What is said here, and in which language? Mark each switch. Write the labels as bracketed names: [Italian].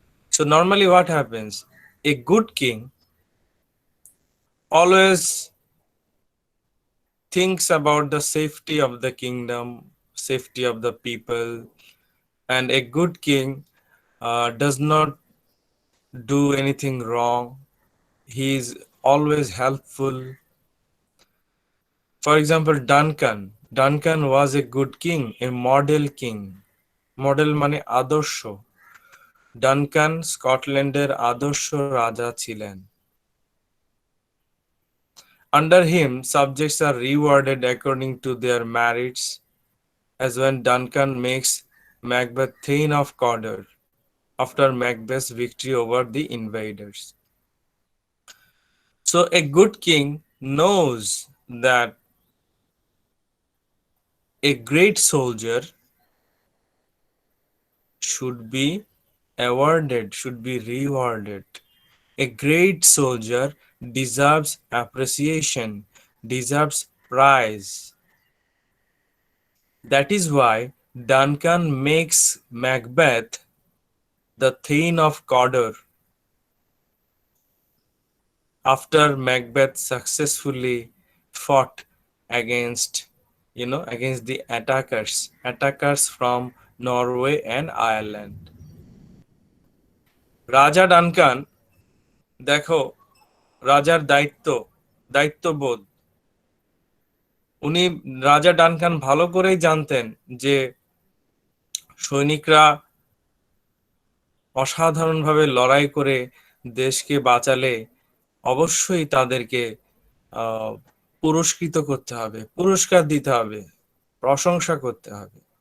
[English] So normally what happens? A good king always thinks about the safety of the kingdom, safety of the people, and a good king does not do anything wrong. He is always helpful. For example, Duncan was a good king, a model king. Model [Bangla] মানে আদর্শ। Duncan স্কটল্যান্ডের আদর্শ রাজা ছিলেন। [English] Under him, subjects are rewarded according to their merits, as when Duncan makes Macbeth Thane of Cawdor after Macbeth's victory over the invaders. So a good king knows that a great soldier should be awarded, should be rewarded. A great soldier deserves appreciation, deserves praise. That is why Duncan makes Macbeth the Thane of Cawdor after Macbeth successfully fought against against the attackers from Norway and Ireland. [Bangla] রাজা Duncan, দেখো, রাজার দায়িত্ববোধ, উনি রাজা Duncan ভালো করেই জানতেন যে সৈনিকরা অসাধারণভাবে লড়াই করে দেশকে বাঁচালে অবশ্যই তাদেরকে পুরস্কৃত করতে হবে, পুরস্কার দিতে হবে, প্রশংসা করতে হবে।